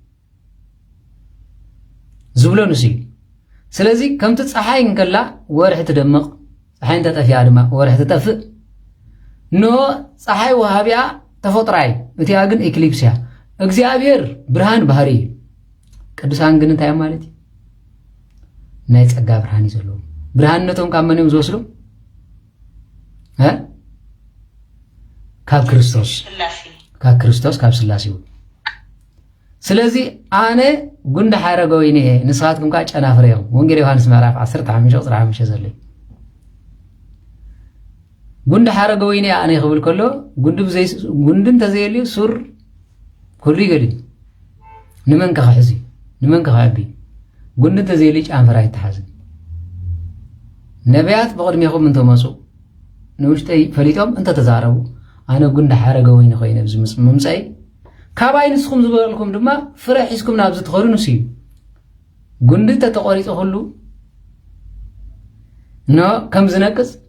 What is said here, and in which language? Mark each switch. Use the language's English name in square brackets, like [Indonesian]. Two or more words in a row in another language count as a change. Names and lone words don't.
[Tigrinya] ዝብሎ ንሲ ስለዚህ ከምቲ ፀሓይ እንከላ ወርሒ ትደምቕ ፀሓይ እንተጠፊያ ድማ ወርሒ ትጠፍእ ኖ ፀሓይ ወሃቢያ ተፈጥራይ እቲያ ግን ኤክሊፕስያ እግዚአብሔር ብርሃን ባህሪ ቅዱሳን ግን እንታይ ማለት ናይ ጸጋ ብርሃን ይዘሉ ብርሃንነቶም ካብ መን ዝወስዱ ካብ ክርስቶስ ካብ ስላሴ ስለዚህ አነ ጉንደ ሓረገ ወይኔ ንስኻትኩም ካ ጨናፍረ እዮም ወንጌል ዮሐንስ ምዕራፍ 15 ቁጥር 5 ዘለይ ጉንደ ሓረገ ወይኔ አነ ይኽብል ከሎ ጉንድን ተዘየልዩ ሱር ኩሉ ይገዲ ንመን ከሕዚ ንመን ከሕቢ ጉንድን ተዘየልዩ ጫንፈራ ይተሓዝን ነቢያት በቅድሜኹም እንተመፁ ንውሽጠይ ፈሊጦም እንተ ተዛረቡ አነ ጉንደ ሓረገ ወይኔ ኮይነ ብዝምፅ መምፀይ ካባይ ንስኹም ዝበልኩም ድማ ፍረ ሒዝኩም ናብ ዝትኸዱ ንሱ እዩ ጉንዲ ተተቆሪፁ ሁሉ ኖ ከም ዝነቅፅ